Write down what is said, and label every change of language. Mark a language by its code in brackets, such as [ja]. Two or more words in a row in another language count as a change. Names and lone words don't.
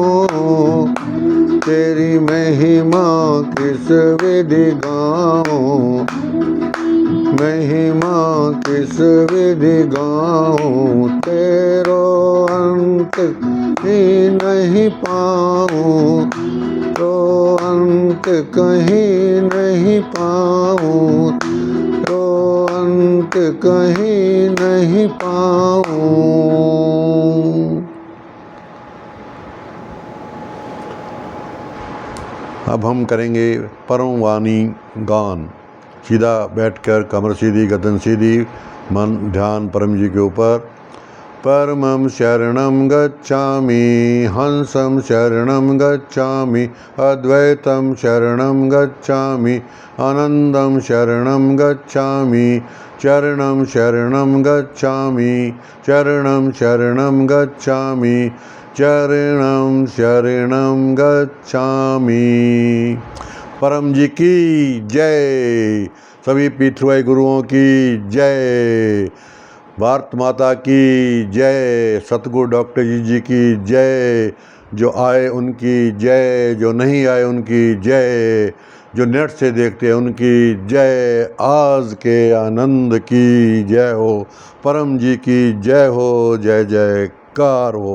[hi] तेरी महिमा किस विधि गाऊं, महिमा किस विधि गाऊं, तेरो अंत ही नहीं पाऊं, तो अंत कहीं नहीं पाऊं, तो अंत कहीं नहीं पाऊं। अब हम करेंगे परम वाणी गान। सीधा बैठकर कमर सीधी, गर्दन सीधी, मन ध्यान परम जी के ऊपर। [sa] परमं शरणं गच्छामि, हंसं शरणं गच्छामि, अद्वैतं शरणं गच्छामि, आनन्दं शरणं गच्छामि, चरणं शरणं गच्छामि, चरणं शरणं गच्छामि, चरणं शरणं गच्छामि। [hi] परम जी की जय, सभी पीठवाई गुरुओं की जय, भारत माता की जय, सतगुरु डॉक्टर जी की जय, जो आए उनकी जय, जो नहीं आए उनकी जय, जो नेट से देखते हैं उनकी जय, आज के आनंद की जय हो, परम जी की जय हो, जय जयकार हो।